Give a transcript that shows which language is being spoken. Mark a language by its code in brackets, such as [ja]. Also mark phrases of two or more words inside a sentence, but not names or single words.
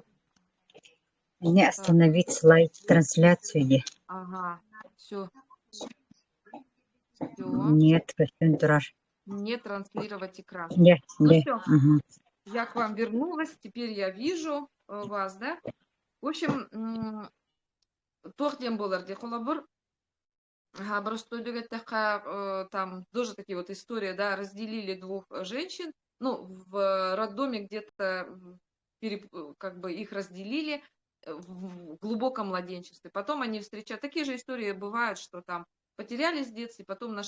[ru] Не остановить слайд трансляцию. Ага. Все. Нет, Турар. Не транслировать экран. Нет, Ну нет. все, я к вам вернулась, теперь я вижу вас, да? В общем, тохден болар дехолабур. Там тоже такие вот истории, да, разделили двух женщин, ну, в роддоме где-то как бы их разделили в глубоком младенчестве. Потом они встречают, такие же истории бывают, что там потерялись в детстве, потом нашлись.